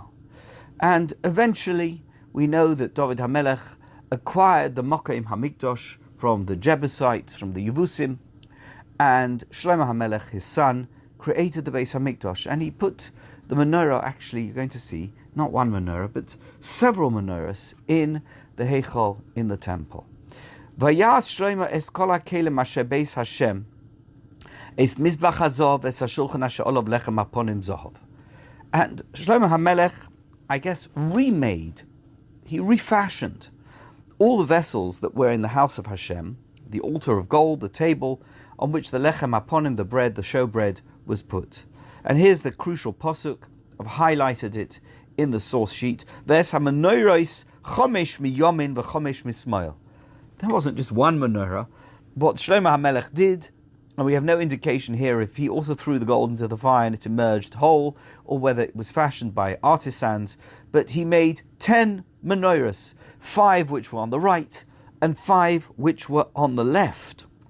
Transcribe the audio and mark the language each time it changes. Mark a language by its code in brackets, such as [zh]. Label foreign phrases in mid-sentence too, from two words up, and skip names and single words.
[en] And eventually, we know that David HaMelech acquired the [he] מקום המקדש [en] from the Jebusites, from the Yevusim, and Shlomo HaMelech, his son, created the [he] בית המקדש, [en] and he put the menorah, actually, you're going to see, not one menorah, but several menorahs in the Heichal, in the temple. [he] ויעש שלמה את כל הכלים אשר בית השם, את מזבח הזהב את השלחן אשר עליו לחם הפנים זהב. [en] And Shlomo HaMelech, I guess, he refashioned all the vessels that were in the house of Hashem, the altar of gold, the table on which the [he] לחם הפנים, [en] the bread, the showbread, was put. And here's the crucial pasuk. I've highlighted it in the source sheet. [he] ואת המנורות חמש מימין וחמש משמאל. [en] There wasn't just one menorah. What Shlomo HaMelech did, and we have no indication here if he also threw the gold into the fire and it emerged whole, or whether it was fashioned by artisans, but he made 10 menorahs, 5 which were on the right, and 5 which were on the left.